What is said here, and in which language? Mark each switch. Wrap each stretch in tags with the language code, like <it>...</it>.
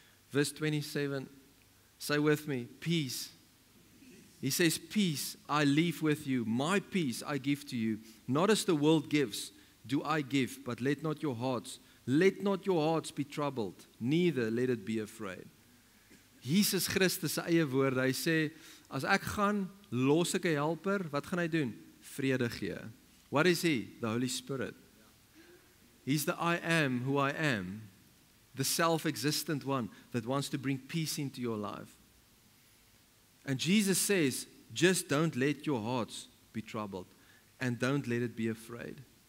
<en>Verse 27, say with me, peace. He says, peace I leave with you. My peace I give to you. Not as the world gives, do I give, but let not your hearts be troubled, neither let it be afraid.</en> <af>Jesus Christus se eie woorde, hy sê, as ek gaan, los ek 'n helper, wat gaan hy doen? Vrede gee.</af> <en>What is he? The Holy Spirit. He's the I am who I am, the self-existent one that wants to bring peace into your life. And Jesus says, just don't let your hearts be troubled and don't let it be afraid.</en>